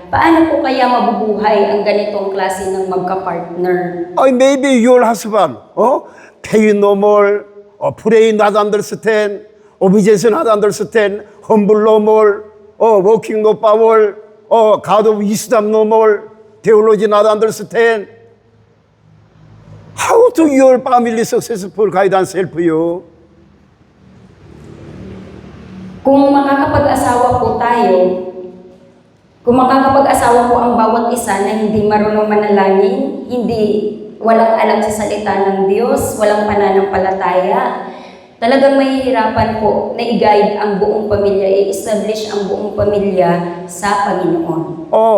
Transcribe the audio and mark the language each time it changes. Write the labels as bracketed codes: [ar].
[tl] Paano po kaya mabubuhay ang ganitong klase ng magka-partner? [en] Maybe your husband, pay no more, pray not understand, obedience not understand, humble no more, working no power, God of wisdom no more, theology not understand. How to your family successful guidance help you? [tl] Kung makakapag-asawa po tayo, kung makakapag-asawa po ang bawat isa na hindi marunong manalangin, walang alam sa salita ng Diyos, walang pananampalataya, talagang mahihirapan po na i-guide ang buong pamilya, i-establish ang buong pamilya sa Panginoon.